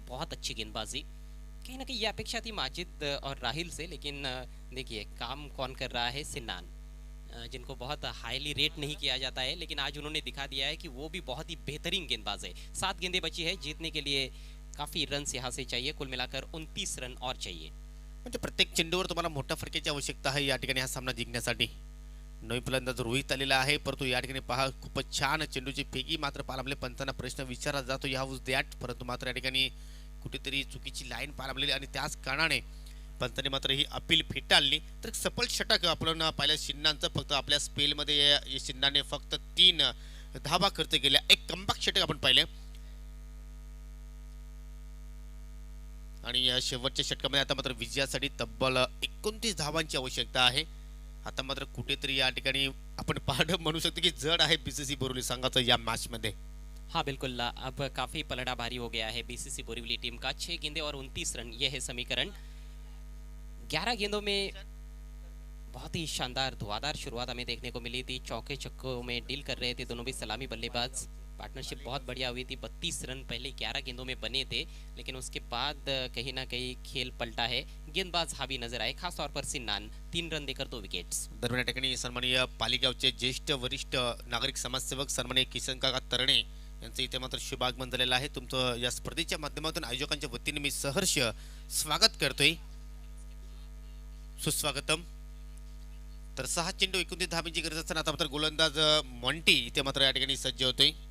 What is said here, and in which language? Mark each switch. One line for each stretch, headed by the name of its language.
Hindi: बहुत अच्छी गेंदबाजी, कहीं ना कहीं ये अपेक्षा थी माजिद और राहिल से, लेकिन देखिए काम कौन कर रहा है, सिन्नान, जिनको बहुत हाईली रेट नहीं किया जाता है, लेकिन आज उन्होंने दिखा दिया है कि वो भी बहुत ही बेहतरीन गेंदबाज है। 7 गेंदें बची है, जीतने के लिए काफी रन्स यहाँ से चाहिए, कुल मिलाकर 29 रन और चाहिए।
Marathi: म्हणजे प्रत्येक चेंडूवर तुम्हाला मोठ्या फरकाची आवश्यकता आहे या ठिकाणी हा सामना जिंकण्यासाठी। नवीन फलंदाज रोहित आलेला आहे, परंतु या ठिकाणी पहा खूपच छान चेंडूची फेकी मात्र पालामले पंचांना प्रश्न विचारला जातो या वॉज दॅट, परंतु मात्र या ठिकाणी कुठेतरी चुकीची लाईन पालामलेली आणि त्याच कारणाने पंतांनी मात्र ही अपील फेटाळली। तर सफल षटक आपण पाहिलं सिन्नांचं, फक्त आपल्या स्पेलमध्ये सिन्नाने फक्त 3 धावा खर्च केल्या, एक कमबॅक षटक आपण पाहिले आणि या शेवटच्या षटकामध्ये आता मात्र विजयासाठी तब्बल 29 धावांची आवश्यकता आहे। आता मात्र कुठेतरी या ठिकाणी आपण पाहणं म्हणू शकतो की जड आहे बीसीसी बोरिवली संघाचं या मॅच मध्ये।
Hindi: हाँ बिल्कुल, अब काफी पलड़ा भारी हो गया है बीसीसी बोरीवली टीम का। 6 गेंदें और 29 रन, यह है समीकरण। 11 गेंदों में बहुत ही शानदार धुआंधार शुरुआत हमें देखने को मिली थी। चौके छक्कों में डील कर रहे थे दोनों भी सलामी बल्लेबाज। पार्टनरशिप बहुत बढ़िया हुई थी। 32 रन पहले 11 गेंदों में बने थे, लेकिन उसके बाद कहीं ना कहीं खेल पलटा है। गेंदबाज हावी नजर आए, खासतौर पर सिन्नान, 3 रन देकर 2 विकेट्स।
Marathi: दरम्यान या ठिकाणी सन्माननीय पालिगावचे ज्येष्ठ वरिष्ठ नागरिक समाजसेवक सन्माननीय किसन काका तरणे यांचं इथे मात्र शुभागमन झालेलं आहे। तुमचं या स्पर्धेच्या माध्यमातून आयोजकांच्या वतीने मी सहर्ष स्वागत करतोय, सुस्वागतम। तर 6 चेंडू 29 धावांची गरज असताना आता मात्र गोलंदाज मॉन्टी इथे मात्र या ठिकाणी सज्ज होतोय।